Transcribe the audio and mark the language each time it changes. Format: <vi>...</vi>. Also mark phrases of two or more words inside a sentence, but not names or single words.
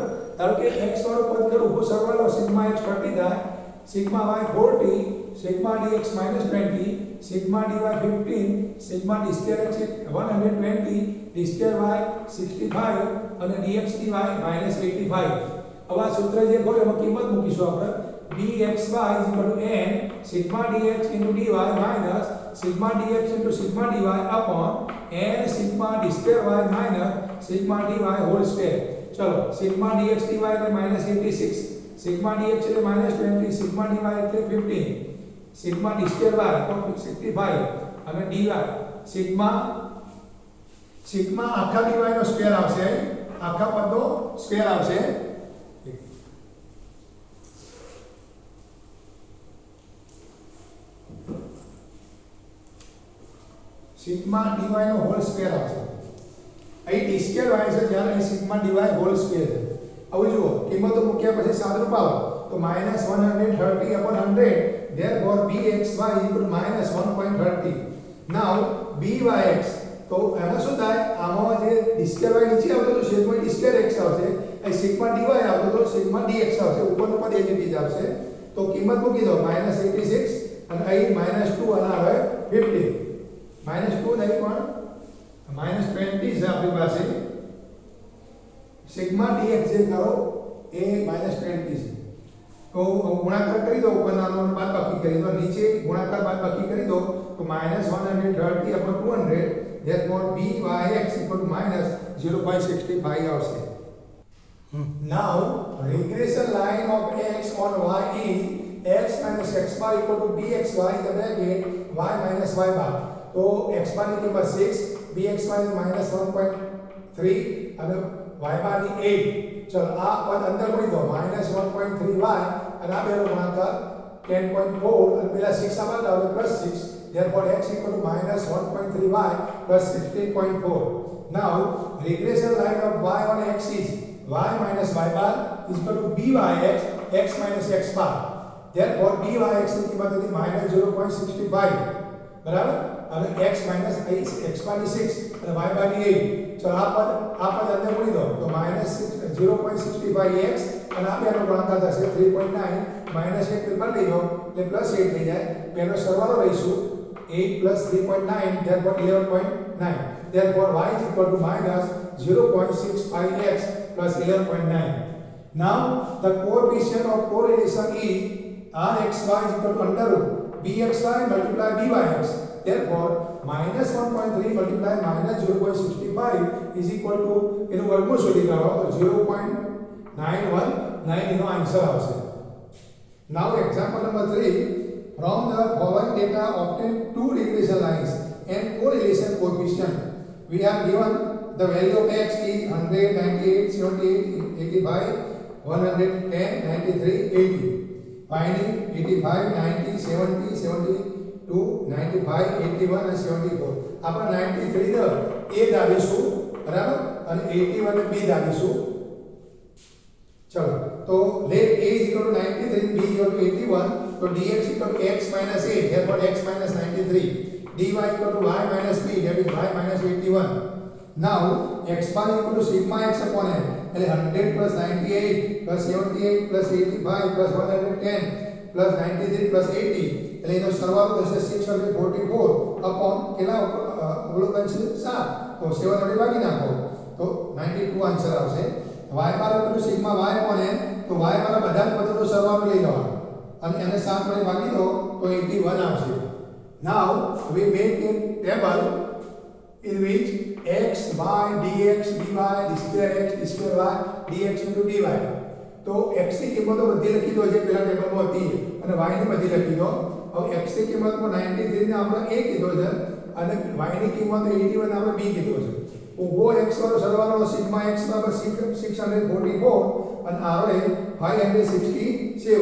<gu>ધારો કે x વાળો પદ પર ઊભો સરવાળો સિગ્મા x 30 થાય, સિગ્મા y 40, સિગ્મા dx -20, સિગ્મા dy 15, સિગ્મા d સ્ક્વેર x 120, d સ્ક્વેર y 65 અને dx dy -85. હવે આ સૂત્ર જે બોલે એમાં કિંમત મૂકીશું આપણે.</gu> <en>bxy n sigma dx into dy minus sigma dx into sigma dy upon n sigma d square y minus sigma dy whole square.</en> <gu>चलो sigma dx dy એટલે -86, sigma dx એટલે -20, sigma dy એટલે 15,</gu> <en>sigma d square y</en> <gu>તો 65 અને dy sigma આખા dy નો સ્ક્વેર આવશે, આખા પદનો સ્ક્વેર આવશે. સિગ્મા dy નો</gu> <en>whole square</en> <gu>આવશે. અહીં d સ્ક્વેર y છે જ્યારે અહીં સિગ્મા dy</gu> <en>whole square</en> <gu>છે. હવે જુઓ કિંમતો મૂક્યા પછી સાદુરૂપ આવો તો -130/100 therefore bxy -1.30. now byx તો એમાં શું થાય, આમાં જે d સ્ક્વેર y નીચે આવતો તો છેદમાં d સ્ક્વેર x આવશે, અહીં સિગ્મા dy આવતો તો સિગ્મા dx આવશે, ઉપરનું પદ એ જ રીતે આવશે. તો કિંમત મૂકી દો -86 અને અહીં -2 અને આવે 15. -2 નહીં પણ -20 છે આપણી પાસે. સિગ્મા dx જે કરો એ -20 છે. તો ગુણાકાર કરી દો, ઉપરનાનો બાદબાકી કરી દો, નીચે ગુણાકાર બાદબાકી કરી દો તો -130/200 therefore byx -0.65 આવશે.</gu> <en>Now regression line of x on y is x minus x bar equal to bxy in the bracket y minus y bar.</en> <hi>तो x बार की कीमत</hi> <gu>6, bx -1.3 અને y બાર ની 8. ચલો આ પદ અંદર મૂકી દો -1.3y અને આ બેનો ગુણાકાર 10.4 અને પેલા 6 આમાં આવે +6.</gu> <en>therefore x -1.3y +16.4. now regression line of y on x is y minus y bar is equal to byx x minus x bar.</en> <gu>therefore byx ની કિંમત હતી -0.65 બરાબર અને x માઈનસ x બાર ની 6 અને y બાર ની 8. ચલો આ પદ અંદર મૂકી દો તો -0.65x અને આ બેનો ગુણાકાર થશે 3.9 -8 પર લઈ લો એટલે +8 થઈ જાય. બેનો સરવાળો લઈશું 8 + 3.9 therefore 11.9.</gu> <en>therefore y is equal to -0.65x plus 11.9. now the coefficient of correlation is rxy is equal to under root bxy multiply byx. therefore -1.3 multiply -0.65 is equal to</en> <gu>એનું વર્ગમૂળ શોધી કાઢો તો 0.919 એનો આન્સર આવશે.</gu> <en>now example number 3, from the following data obtain two regression lines and correlation coefficient. We have given the value of x is 100, 98, 78, 85, 110, 93, 80. finding 85, 90, 70, 72, 95, 81 અને 74.</en> <gu>આપણે 93 ને a ધારીશું બરાબર અને 81 ને b ધારીશું. ચલો તો</gu> <en>let a is equal to 93 b is equal to 81 તો dx equal to x minus a therefore x minus 93, dy equal to y minus b that is y minus 81. now x bar equal to sigma x upon n</en> <gu>એટલે</gu> <en>100 plus 98 plus 78 plus 85 plus 110 plus 93 plus 80</en> <gu>એટલે એનો સરવાળો થશે 644 upon કેટલા અવલોકન છે 7 તો 7 વડે ભાગી નાખો તો 92 આન્સર આવશે. y બાર</gu> <en>equal to sigma y upon n</en> <gu>તો y વાળા બધા જ પદોનો સરવાળો લઈ લેવાનો અને એને 7 વડે ભાગી દો તો 81 આવશે.</gu> <en>now we make a table in which x y dx dy d square x d square y dx into dy.</en> <gu>તો x ની કિંમતો બધી લખી દો જે પેલા ટેબલમાં હતી અને y ની બધી લખી દો. હવે x ની કિંમતમાં 93 ને આપણે a કીધો છે અને y ની કિંમત 81 આપણે b કીધો છે. ઉભો x વાળો સરવાળો સિગ્મા x બરાબર 644 અને આરો એ 567.</gu>